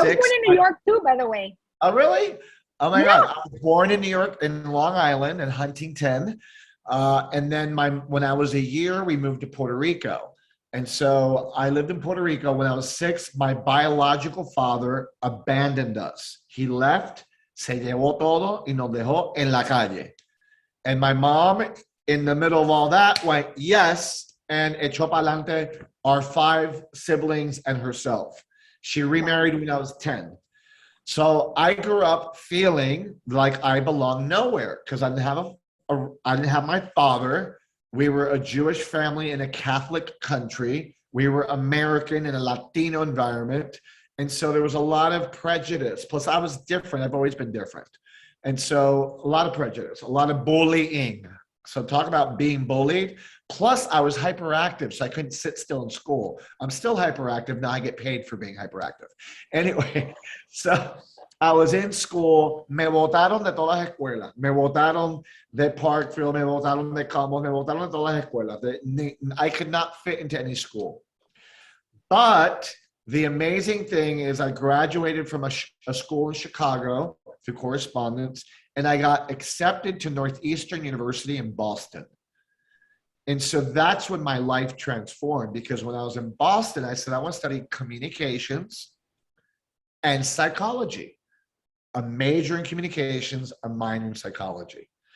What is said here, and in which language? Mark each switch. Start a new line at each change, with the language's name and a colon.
English: I was born in New York too, by the way. Oh, really? Oh my God. I was born in New York, in Long Island and Huntington. And then when I was a year, we moved to Puerto Rico. And so I lived in Puerto Rico. When I was 6, my biological father abandoned us. He left,
Spanish: se llevó todo y nos dejó en la calle.
English: And my mom, in the middle of all that, went, yes, and
Spanish: echó pa'lante
English: our 5 siblings and herself. She remarried when I was 10. So I grew up feeling like I belonged nowhere, because I didn't have my father. We were a Jewish family in a Catholic country. We were American in a Latino environment. And so there was a lot of prejudice. Plus, I was different. I've always been different. And so a lot of prejudice, a lot of bullying. So talk about being bullied. Plus, I was hyperactive, so I couldn't sit still in school. I'm still hyperactive. Now I get paid for being hyperactive. Anyway, so I was in school.
Spanish: Me botaron de todas las escuelas. Me botaron de Parkfield. Me botaron de Commons. Me botaron de todas las escuelas.
English: I could not fit into any school. But the amazing thing is I graduated from a school in Chicago through correspondence, and I got accepted to Northeastern University in Boston. And so that's when my life transformed, because when I was in Boston, I said, I want to study communications and psychology, a major in communications, a minor in psychology.